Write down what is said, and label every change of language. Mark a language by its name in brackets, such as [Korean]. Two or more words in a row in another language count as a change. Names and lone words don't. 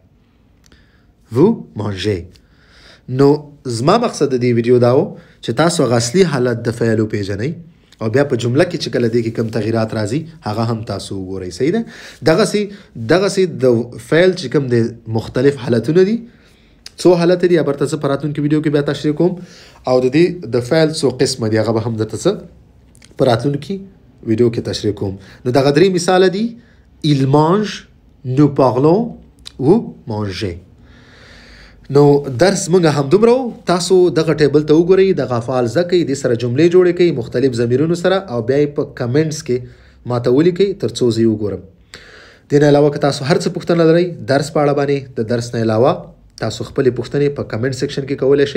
[French] vous mangez. [Pashto] نو زما مقصد د دې ویډیو دا و چې تاسو هغه اصلي حالت د فعل وپېژنئ او بیا په جمله کې چې کله دې کې کوم تغیرات راځي هغه هم تاسو وګورئ صحیح ده. دغسې د فعل چې کوم د مختلف حالتونه دي څو حالت دي برته زه په راتلونکي ویډیو کې بیا تشریح کوم او د دې د فعل څو قسمه دي هغه به هم درته څه په راتلونکي ویډیو کې تشریح کوم. نو دغه درې مثاله دي [French] il mange nous parlons ou manger. [Pashto] نو درس مونږ هم دومره تاسو دغه ټیبل ته وګورئ دغه افعال زده کړئ د سره جملې جوړې کړئ مختلف ضمیرونو سره او بیا یې په کمنټس کې ماته ولیکئ تر څو زه یې وګورم. دې نه علاوه که تاسو هر څه پوښتنه لرئ درس په اړه باندې د درس نه علاوه تاسو خپلې پوښتنې په کمنټ سیکشن کې کولی شئ.